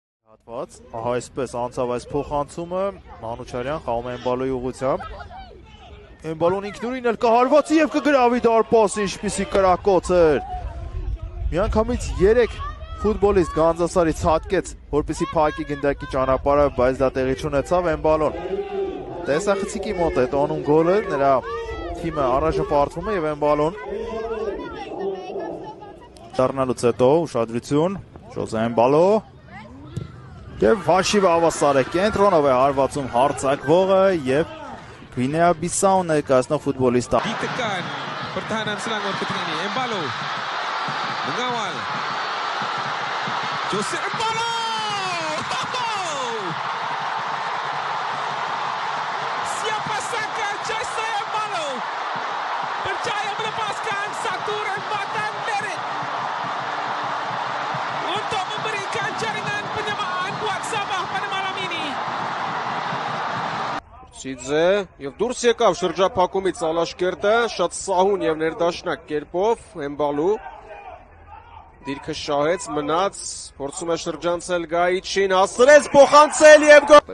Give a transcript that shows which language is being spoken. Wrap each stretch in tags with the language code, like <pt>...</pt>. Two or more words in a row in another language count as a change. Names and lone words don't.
<hy>Հատված, ահա այսպես անցավ այս փոխանցումը, Մանուչարյան խաղում է Էմբալոյի ուղղությամբ։ Էմբալոն ինքնուրույն էլ կհարվածի եւ կգրավի դարպաս, ինչպիսի կրակոց էր։ Միանգամից 3 ֆուտբոլիստ Գանձասարից հատկեց, որպեսզի փակի գնդակի ճանապարհը, բայց դա տեղի չունեցավ Էմբալոն։ Տեսախցիկի մոտ է տոնում գոլը, նրա թիմը առաջը պարտվում է եւ Էմբալոն դառնալուց հետո ուշադրություն, Ժոզե Էմբալո եւ հաշիվը հավասար է, կենտրոնով է հարվածում հարձակվողը եւ Գվինեա-Բիսաուն ներկայացնող ֆուտբոլիստը։</hy> <ms>Ditekan pertahanan Selangor ketika ini. Embalo mengawal. Jose Embalo. Siapa sangka Jose Embalo percaya melepaskan satu rempatan merit untuk memberikan jaringan penyamaan buat Sabah pada malam ini.</ms> <hy>Սիձե եւ դուրս եկավ շրջափակումից Ալաշկերտը, շատ սահուն եւ ներդաշնակ կերպով Էմբալու դիրքը շահեց, մնաց, փորձում է շրջանցել Գայիչին, հասցրեց փոխանցել եւ գոլ։</hy>